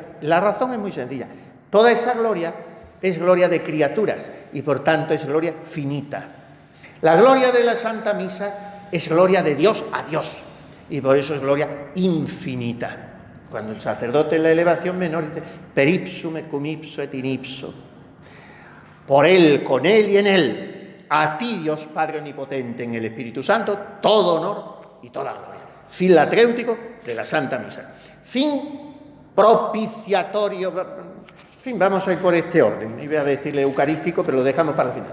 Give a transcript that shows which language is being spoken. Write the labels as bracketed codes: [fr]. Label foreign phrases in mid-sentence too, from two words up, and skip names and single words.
[es] La razón es muy sencilla, toda esa gloria es gloria de criaturas y por tanto es gloria finita. La gloria de la Santa Misa es gloria de Dios a Dios y por eso es gloria infinita. Cuando el sacerdote en la elevación menor dice [la] per ipsum et cum ipso et in ipso, [es] por él, con él y en él, a ti Dios Padre Omnipotente en el Espíritu Santo, todo honor y toda gloria. Fin latréutico de la Santa Misa. Fin propiciatorio, en fin, vamos a ir por este orden, iba a decirle eucarístico, pero lo dejamos para el final.